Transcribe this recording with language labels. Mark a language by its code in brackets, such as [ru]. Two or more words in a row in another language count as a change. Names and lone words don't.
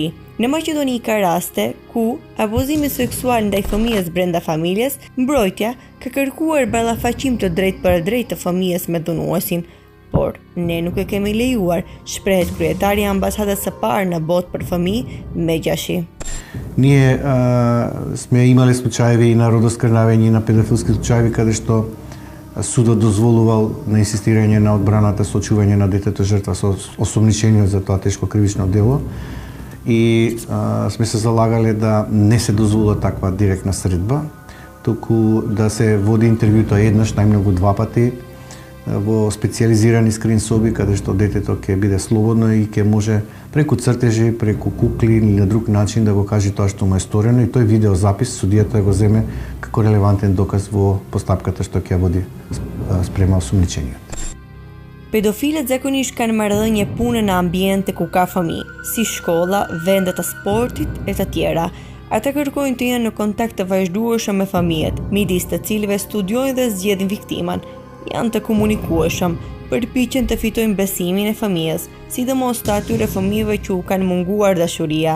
[sq] Në Maqedoni ka raste ku abuzimi seksual ndaj fëmijës brenda familjes, mbrojtja ka kërkuar ballafaqim të drejtë për drejtë të fëmijës me dhunuesin, por ne nuk e kemi lejuar, shprehet kryetari i ambasadës së parë në botë për fëmijë, Megjashi. [mk] Ние сме имали случаеви и на родоскрнавење на педофилски случаеви каде што судот дозволувал на инсистирање на одбраната сочување на детето жртва со осомничение за тоа тешко кривично дело и сме се залагале да не се дозволува таква директна средба, туку да се води интервјуто еднаш, најмногу 2 пати во специјализирани скрин соби каде што детето ќе биде слободно и ќе може преку цртежи, преку кукли или на друг начин да го каже тоа што му е сторено и тој видеозапис судијата го земе како релевантен доказ во постапката што ќе води спрема осомничениот. [sq] Pedofilët zakonisht kanë marrëdhënie pune në ambiente ku ka fëmijë, si shkolla, vende të sportit e të tjera. Ata kërkojnë të jenë në kontakt të vazhdueshëm me fëmijët, midis të cilëve studiojnë dhe zgjedhin viktiman. Janë të komunikueshëm, përpiqen të fitojnë besimin e fëmijës, sidomos të atyre fëmijëve që u kanë munguar dashuria.